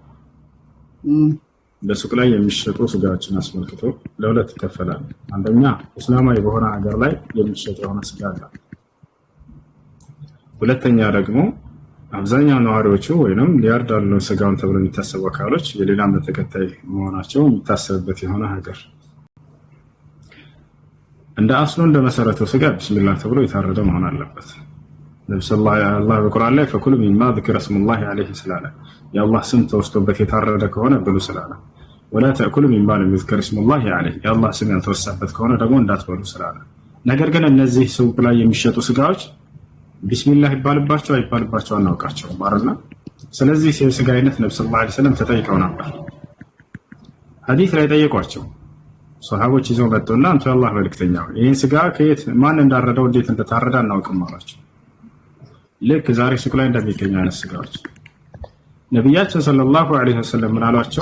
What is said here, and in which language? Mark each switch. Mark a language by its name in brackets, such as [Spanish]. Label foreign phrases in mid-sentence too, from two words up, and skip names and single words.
[Amharic] በሱቅ ላይ የሚሸጡ ስጋዎችን አስመልክቶ ለሁለት ይከፈላል። አንደኛ እስላማዊ በሆነ ሀገር ላይ የሚሸጥ የሆነ ስጋ አለ። ሁለተኛ ደግሞ አብዛኛው ነዋሪዎቹ ወይንም ሊያርዳሉ ስጋውን ተብሎ የሚታሰቡ አካሎች የሌላ እምነት ተከታይ መሆናቸው የሚታሰብበት የሆነ ሀገር እንደ አስሉ እንደ መሰረቱ ስጋ ቢስሚላህ ተብሎ የታረደ መሆን አለበት። ነብዩ [Arabic] صلى الله عليه [Amharic] በቁርአን ላይ [Arabic] فكلوا مما ذكر اسم الله عليه [Amharic] ስላለ የአላህ ስም ተወስቶበት የታረደ ከሆነ ብሉ ስላለ [Arabic] ولا تأكلوا مما لم يذكر اسم الله عليه [Amharic] የአላህ ስም ያልተወሳበት ከሆነ ደግሞ እንዳትበሉ ስላለ። ነገር ግን እነዚህ ሱቅ ላይ የሚሸጡ ስጋዎች ቢስሚላህ ይባልባቸው አይባልባቸው አናውቃቸውም ማለት ነው። ስለዚህ የስጋ አይነት ነብዩ [Arabic] صلى الله عليه وسلم [Amharic] ተጠይቀው ነበር። ሐዲስ ላይ ጠየቋቸው። ሷሃቦች ይዘው መጡና አንተ የአላህ መልእክተኛው ይህን ስጋ ከየት ማን እንዳረደው እንዴት እንደታረደ አናውቅም አሏቸው። ልክ ዛሬ ሱቅ ላይ እንደሚገኙ አይነት ስጋዎች ነብያችን [Arabic] صلى الله عليه وسلم [Amharic] ምን አሏቸው?